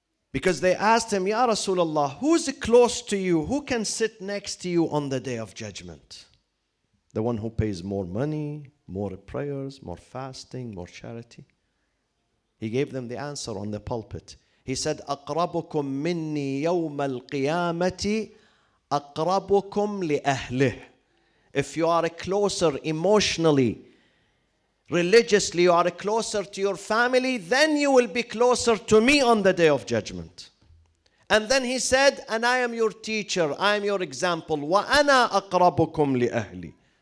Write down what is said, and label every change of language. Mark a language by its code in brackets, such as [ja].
[en] Because they asked him, "Ya Rasulullah, who's close to you? Who can sit next to you on the day of judgment? The one who pays more money, more prayers, more fasting, more charity?" He gave them the answer on the pulpit. He said, [ar] أَقْرَبُكُم مِّنِّي يَوْمَ الْقِيَامَةِ أَقْرَبُكُم لِأَهْلِهِ. [en] If you are closer emotionally, religiously, you are closer to your family, then you will be closer to me on the day of judgment. And then he said, and I am your teacher, I am your example. [ar] وَأَنَا أَقْرَبُكُم لِأَهْلِي.